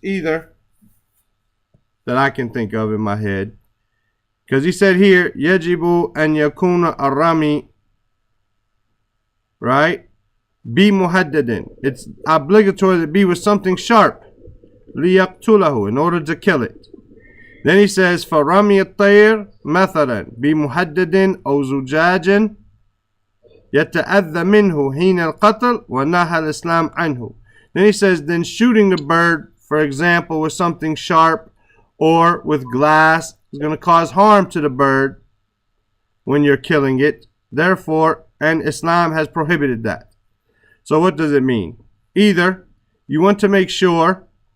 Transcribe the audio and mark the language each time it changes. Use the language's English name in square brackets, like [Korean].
[English] Either, that I can think of in my head, because he said here, [Arabic] يَجِبُ أَنْ يَكُونَ الرَّمِي, [English] right? Be muhaddadin. It's obligatory to be with something sharp. لِيَقْتُلَهُ, in order to kill it. Then he says, [Arabic] فَرَمِي الطَّيْرِ مَثَلًا بِمُحَدَّدٍ أَوْ زُجَاجٍ يَتَأَذَّى مِنْهُ حِينَ الْقَتْلِ وَنَهَى الْإِسْلَامُ عَنْهُ. [English] Then he says, then shooting the bird, for example, with something sharp or with glass is going to cause harm to the bird when you're killing it. Therefore, and Islam has prohibited that. So what does it mean? Either you want to make sure